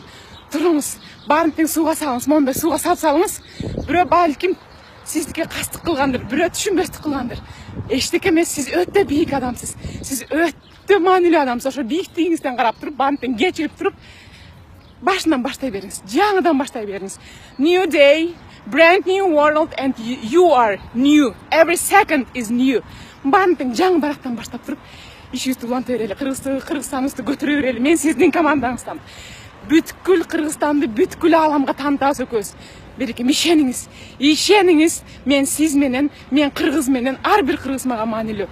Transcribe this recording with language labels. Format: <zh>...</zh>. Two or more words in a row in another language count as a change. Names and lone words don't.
<ky>Туруңуз, баарын тең сууга салыңыз, мондай сууга салып салыңыз. Бирөө балким сиздике кастык кылгандыр, бирөө түшүнбөстүк кылгандыр. Эчтеке эмес, сиз өтө бийик адамсыз. Сиз өтө маанилүү адамсыз. Ошо бийиктигиңизден карап туруп, баарын тең кечирип туруп, башынан баштай бериңиз. Жаңыдан баштай бериңиз.</ky> <en>New day, brand new world, and you are new. Every second is new.</en> <ky>Баарын тең жаңы барактан баштап туруп, ишибизди уланта берели, Кыргызстаныбызды көтөрө берели. Мен сиздин командаңыздамын. Бүткүл Кыргызстанды бүткүл ааламга таанытабыз экөөбүз. Берекем, ишениңиз, мен сиз менен, мен кыргыз менен, ар бир кыргыз мага маанилүү.</ky>